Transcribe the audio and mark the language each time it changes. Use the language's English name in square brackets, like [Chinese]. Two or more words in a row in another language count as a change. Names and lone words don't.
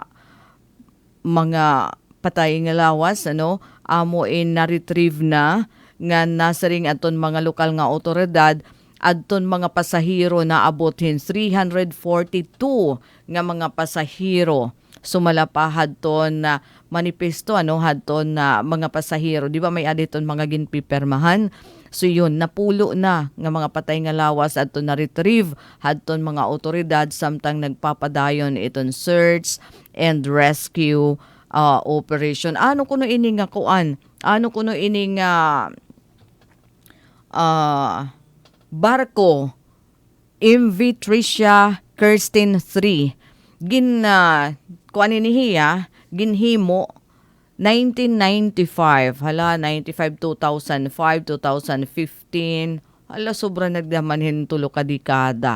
[Waray] mga patay nga lawas amo na-retrieve na nga nasaring adton mga lokal nga otoridad adton mga pasahero na abotin 342 nga mga pasahero sumala hadton na manifesto hadton na mga pasahero di ba may aditon mga ginpipermahan. So yun, napulo na nga mga patay nga lawas adto na retrieve hadton mga otoridad samtang nagpapadayon iton [English] search and rescue operation. [Waray] Ano kuno ini nga kuan? Ano kuno ini nga barko MV Tricia Kirsten 3 kuan ini hiya ginhimo 1995, 95, 2005, 2015, sobra nagdamanhin tulo ka dekada.